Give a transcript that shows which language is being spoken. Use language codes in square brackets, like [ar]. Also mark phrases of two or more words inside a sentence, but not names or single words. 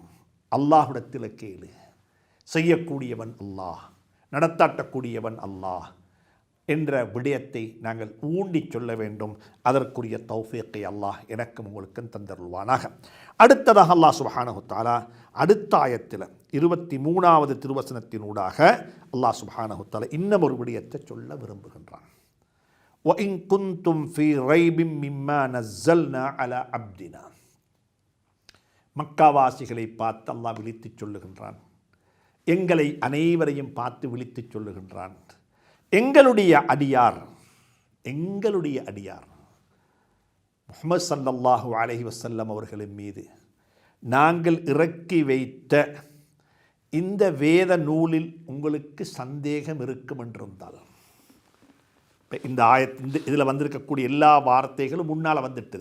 [ta] அல்லாஹ்விடத்தில் கேளு, செய்யக்கூடியவன் அல்லாஹ், நடத்தாட்டக்கூடியவன் அல்லாஹ் என்ற விடயத்தை நாங்கள் ஊண்டி சொல்ல வேண்டும். அதற்குரிய தௌஃபீக்கை அல்லாஹ் எனக்கும் உங்களுக்கும் தந்தருள்வானாக. அடுத்ததாக [ar] الله سبحانه تعالى [ta] அடுத்த ஆயத்தில் 23வது திருவசனத்தினூடாக [ar] الله سبحانه تعالى [ta] இன்னும் ஒரு விடயத்தை சொல்ல விரும்புகின்றான். [ar] وَإِن كُنتُمْ فِي رَيْبٍ مِّمَّا نَزَّلْنَا عَلَى عَبْدِنَا, [ta] மக்காவாசிகளை பார்த்து அல்லாஹ் விழித்து சொல்லுகின்றான். எங்களை அனைவரையும் பார்த்து விழித்து சொல்லுகின்றான். எங்களுடைய அடியார் முஹம்மது [ar] صلى الله عليه وسلم [ta] அவர்களின் மீது நாங்கள் இறக்கி வைத்த இந்த வேத நூலில் உங்களுக்கு சந்தேகம் இருக்கும் என்றிருந்தால், இந்த இதில் வந்திருக்கக்கூடிய எல்லா வார்த்தைகளும் முன்னால் வந்துட்டுது.